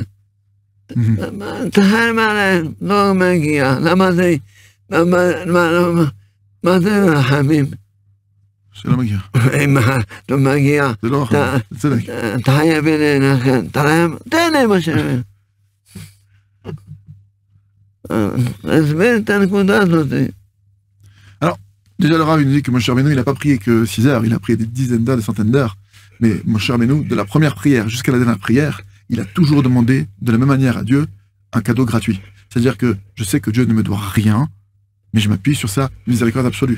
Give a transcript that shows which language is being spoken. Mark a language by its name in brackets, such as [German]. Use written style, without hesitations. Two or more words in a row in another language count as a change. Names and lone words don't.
[Hebrew] אתה חייב עליהם, לא מגיע, למה זה, מה זה רחמים? שלא מגיע. לא מגיע. זה לא רחמים, זה צדק. אתה חייב לי, אתה חייב, תן להם מה שהם. הסביר את הנקודה הזאת. [French] Déjà, le Rav, il nous dit que Moshe Rabbeinu, il n'a pas prié que 6 heures, il a prié des dizaines d'heures, des centaines d'heures. Mais Moshe Rabbeinu, de la première prière jusqu'à la dernière prière, il a toujours demandé, de la même manière à Dieu, un cadeau gratuit. C'est-à-dire que je sais que Dieu ne me doit rien, mais je m'appuie sur sa miséricorde absolue.